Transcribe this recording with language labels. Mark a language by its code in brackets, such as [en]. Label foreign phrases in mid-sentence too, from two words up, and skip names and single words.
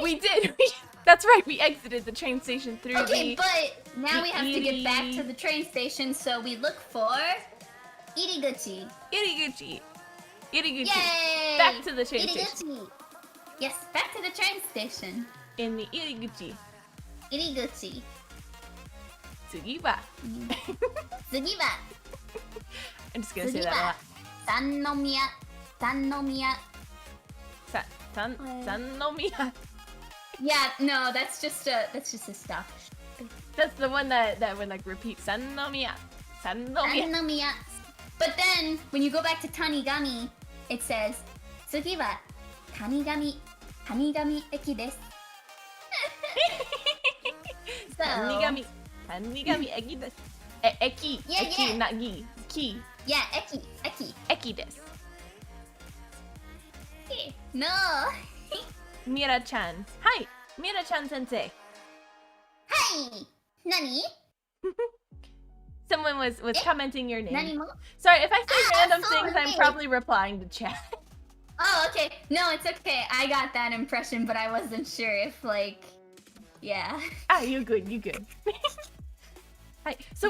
[en] We did. That's right. We exited the train station through Okay, the... but now we have to get back Iri- to the train station, so we look for Iriguchi. Iriguchi. Yay! Back to the train station. Iriguchi. Yes, back to the train station. In the Iriguchi. Iriguchi. [ja] 次は. 次は. [en] I'm just gonna say that a lot. 三宮 Sannomiya. Sannomiya. Yeah, no, that's just a stuff. That's the one that would like repeat Sannomiya. Sannomiya. But then when you go back to Tanigami, it says [ja] 次は谷上駅です. [en] So, [ja] 谷上駅です。駅. [en] Yeah, eki, yeah. not gi. Ki. yeah, eki. [ja] 駅です. [en] No. Mira-chan. Hi, Mira-chan sensei. Hi. Nani? Someone was commenting your name. [ja] 何も? [en] Sorry, if I say random things, I'm sorry. probably replying to chat. Oh, okay. No, it's okay. I got that impression, but I wasn't sure if yeah. Ah, you good. Hi. So